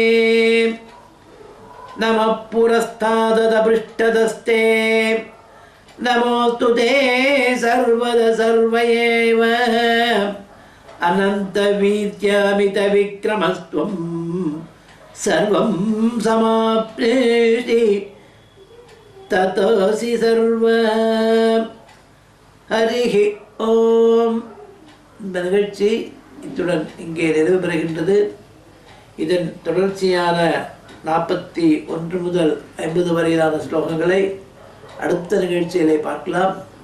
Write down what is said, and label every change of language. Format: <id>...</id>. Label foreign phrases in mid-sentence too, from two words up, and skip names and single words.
<sa>नमः पुरस्तादपृष्ठतस्ते नमोऽस्तु ते सर्वद सर्व एव अनन्तवीर्यामितविक्रमस्त्वं सर्वं समाप्नोषि ततोऽसि सर्व. हरिः ॐ.</sa> <ta>இந்த நிகழ்ச்சி இத்துடன் இங்கே நிறைவு பெறுகின்றது. இதன் தொடர்ச்சியான 41 முதல் 50 வரையிலான ஸ்லோகங்களை அடுத்த நிகழ்ச்சியிலே பார்க்கலாம்.</ta>